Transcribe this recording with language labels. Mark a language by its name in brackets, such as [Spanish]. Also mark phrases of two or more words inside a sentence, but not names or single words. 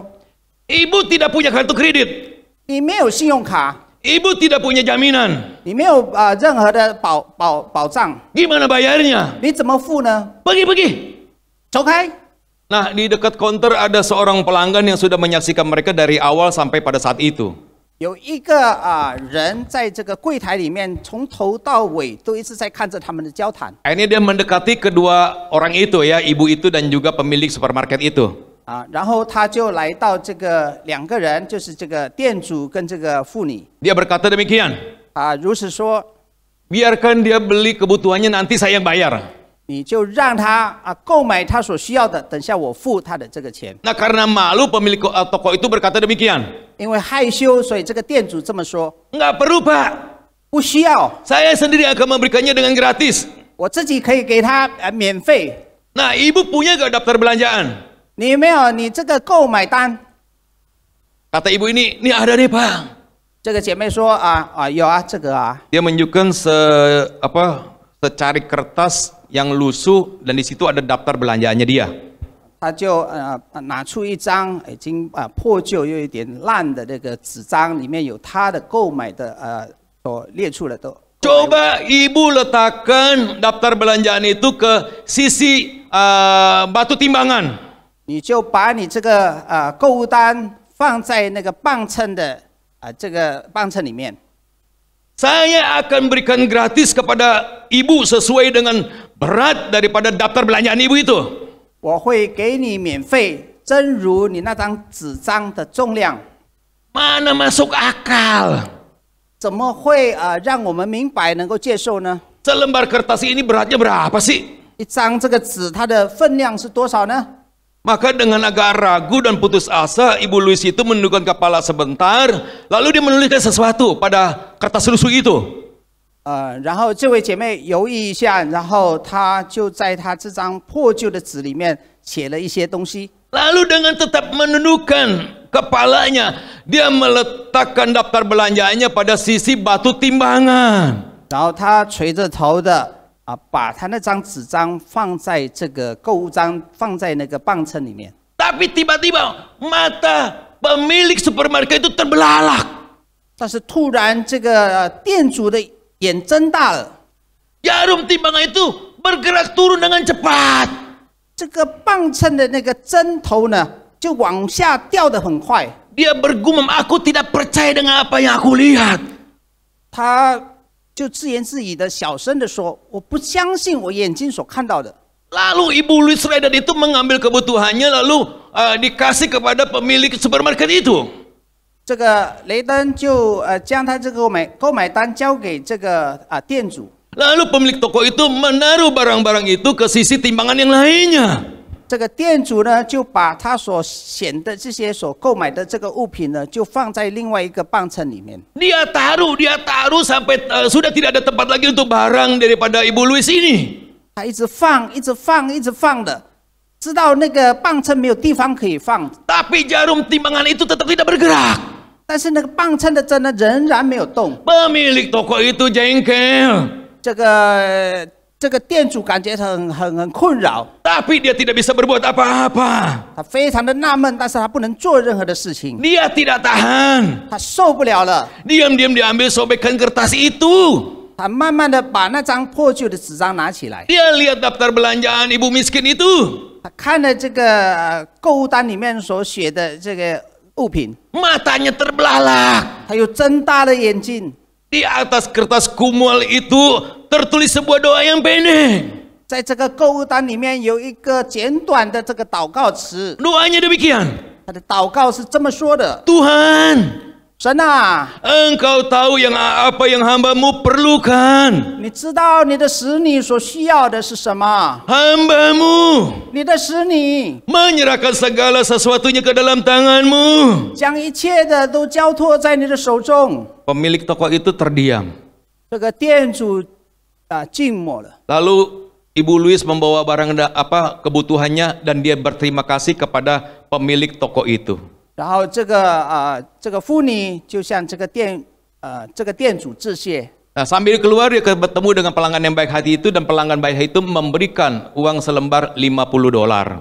[Indonesian] Ibu tidak punya kartu kredit. [Chinese] 你没有信用卡， [Indonesian] Ibu tidak punya jaminan. [Chinese] 你没有任何的保障， [Indonesian] Gimana bayarnya? [Chinese] 你怎么付呢？ [Indonesian] Pergi. [Chinese] 走开！ [Indonesian] Nah, di dekat counter ada seorang pelanggan yang sudah menyaksikan mereka dari awal sampai pada saat itu. [Chinese] 有一个人在这个柜台里面，从头到尾都一直在看着他们的交谈。 [Indonesian] Akhirnya dia mendekati kedua orang itu ya, ibu itu dan juga pemilik supermarket itu. [Chinese] 然后他就来到这个2个人，就是这个店主跟这个妇女。 [Indonesian] Dia berkata demikian, [Chinese] 如此说， [Indonesian] biarkan dia beli kebutuhannya, nanti saya yang bayar. [Chinese] 你就让他购买他所需要的，等下我付他的这个钱。 [Indonesian] Nah, karena malu pemilik toko itu berkata demikian. [Chinese] 因为害羞，所以这个店主这么说。 [Indonesian] Enggak perlu, Pak. [Chinese] 不需要， [Indonesian] Saya sendiri akan memberikannya dengan gratis. [Chinese] 我自己可以给他免费。 [Indonesian] Nah, ibu punya gak daftar belanjaan? [Chinese] 你有没有你这个购买单？ [Indonesian] Kata ibu ini ada deh, Pak. [Chinese] 这个姐妹说有这个 [Indonesian] Dia menunjukkan secari kertas yang lusuh dan di situ ada daftar belanjaannya dia. [Chinese] 他就拿出一张已经破旧又有一点烂的那个纸张，里面有他的购买的所列出的都。 [Indonesian] Coba ibu letakkan daftar belanjaan itu ke sisi batu timbangan. [Chinese] 你就把你这个购物单放在那个磅秤的这个磅秤里面。 [Indonesian] Saya akan berikan gratis kepada ibu sesuai dengan berat daripada daftar belanjaan ibu itu. [Chinese] 我会给你免费，正如你那张纸张的重量。 [Indonesian] Mana masuk akal? [Chinese] 怎么会让我们明白能够接受呢？ [Indonesian] Selembar kertas ini beratnya berapa sih? [Chinese] 一张这个纸，它的分量是多少呢？ [Indonesian] Maka dengan agak ragu dan putus asa, Ibu Louise itu menundukkan kepala sebentar, lalu dia menuliskan sesuatu pada kertas lusuh itu. [Chinese] 然后这位姐妹犹豫一下，然后她就在她这张破旧的纸里面写了一些东西。 [Indonesian] Lalu dengan tetap menundukkan kepalanya, dia meletakkan daftar belanjaannya pada sisi batu timbangan. [Chinese] 然后她垂着头的把她那张纸张放在这个购物章，放在那个磅秤里面。 [Indonesian] Tapi tiba-tiba mata pemilik supermarket itu terbelalak. [Chinese] 但是突然，这个店主的眼睁大了， [Indonesian] Jarum timbangan itu bergerak turun dengan cepat. [Chinese] 这个磅秤的那个针头呢，就往下掉得很快。 [Indonesian] Dia bergumam, aku tidak percaya dengan apa yang aku lihat. [Chinese] 他就自言自语的小声的说：“我不相信我眼睛所看到的。” [Indonesian] Lalu Ibu Louise Redden itu mengambil kebutuhannya lalu dikasih kepada pemilik supermarket itu. [Chinese] 这个雷登就将他这个购买单交给这个店主。 [Indonesian] Lalu pemilik toko itu menaruh barang-barang itu ke sisi timbangan yang lainnya. [Chinese] 这个店主呢，就把他所选的这些所购买的这个物品呢，就放在另外一个磅秤里面。 [Indonesian] Dia taruh sampai sudah tidak ada tempat lagi untuk barang daripada Ibu Louise ini. [Chinese] 他一直放的， 知道那个磅秤没有地方可以放， [Indonesian] Tapi jarum timbangan itu tetap tidak bergerak. [Chinese] 但是那个磅秤的针呢仍然没有动。 [Indonesian] Pemilik toko itu jengkel. [Chinese] 这个店主感觉很困扰， [Indonesian] Tapi dia tidak bisa berbuat apa-apa. [Chinese] 他非常的纳闷，但是他不能做任何的事情， [Indonesian] Dia tidak tahan. [Chinese] 他受不了了， [Indonesian] Diam-diam dia ambil sobekan kertas itu. [Chinese] 他慢慢的把那张破旧的纸张拿起来， [Indonesian] Dia lihat daftar belanjaan ibu miskin itu. [Chinese] 他看了这个购物单里面所写的这个物品， [Indonesian] Matanya terbelalak. [Chinese] 他又睁大了眼睛， [Indonesian] Di atas kertas kumual itu tertulis sebuah doa yang pendek. [Chinese] 在这个购物单里面有一个简短的这个祷告词， [Indonesian] Doanya demikian. [Chinese] 他的祷告是这么说的： [Indonesian] Tuhan, [Chinese] 神啊， [Indonesian] Engkau tahu apa yang hamba-Mu perlukan. [Chinese] 你知道你的使女所需要的是什么？ [Indonesian] Hamba-Mu [Chinese] 你的使女 [Indonesian] menyerahkan segala sesuatunya ke dalam tangan-Mu. [Chinese] 将一切的都交托在你的手中。 [Indonesian] Pemilik toko itu terdiam. [Chinese] 这个店主静默了。 [Indonesian] Lalu Ibu Louis membawa barang kebutuhannya dan dia berterima kasih kepada pemilik toko itu. [Chinese] 然后这个妇女就向这个店主致谢。 [Indonesian] Nah, sambil keluar dia bertemu dengan pelanggan yang baik hati itu dan pelanggan baik hati itu memberikan uang selembar $50.